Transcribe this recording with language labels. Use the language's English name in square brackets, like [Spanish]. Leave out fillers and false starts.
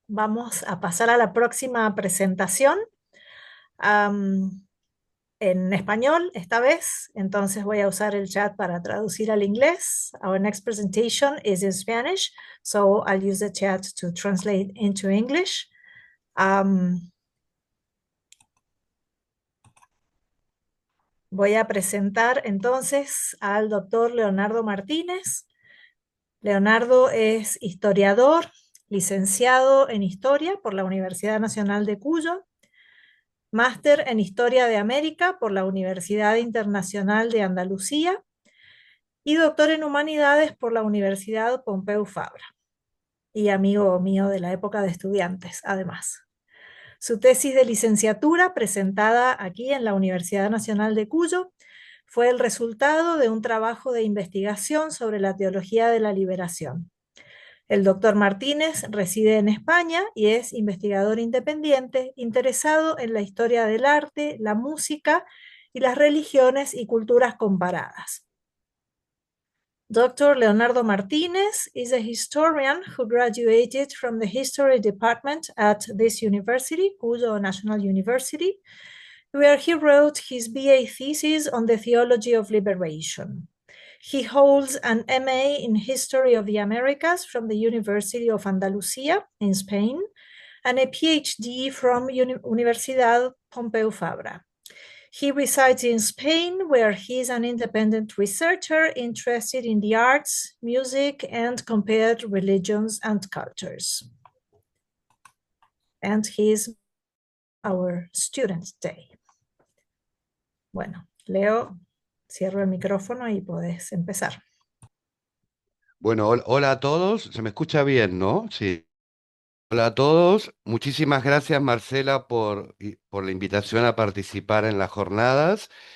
[Spanish] Vamos a pasar a la próxima presentación. En español esta vez, entonces voy a usar el chat para traducir al inglés. [English] Our next presentation is in Spanish, so I'll use the chat to translate into English. [Spanish] Voy a presentar entonces al doctor Leonardo Martínez. Leonardo es historiador, licenciado en Historia por la Universidad Nacional de Cuyo, máster en Historia de América por la Universidad Internacional de Andalucía y doctor en Humanidades por la Universidad Pompeu Fabra, y amigo mío de la época de estudiantes, además. Su tesis de licenciatura, presentada aquí en la Universidad Nacional de Cuyo, fue el resultado de un trabajo de investigación sobre la teología de la liberación. El doctor Martínez reside en España y es investigador independiente, interesado en la historia del arte, la música y las religiones y culturas comparadas. [English] Dr. Leonardo Martínez is a historian who graduated from the History Department at this university, Cuyo National University, where he wrote his BA thesis on the theology of liberation. He holds an MA in History of the Americas from the University of Andalusia in Spain and a PhD from Universidad Pompeu Fabra. He resides in Spain, where he is an independent researcher interested in the arts, music, and compared religions and cultures. And he is our student day. [Spanish] Bueno, Leo, cierro el micrófono y podés empezar. Bueno, hola a todos. Se me escucha bien, ¿no? Sí. Hola a todos. Muchísimas gracias, Marcela, por la invitación a participar en las jornadas.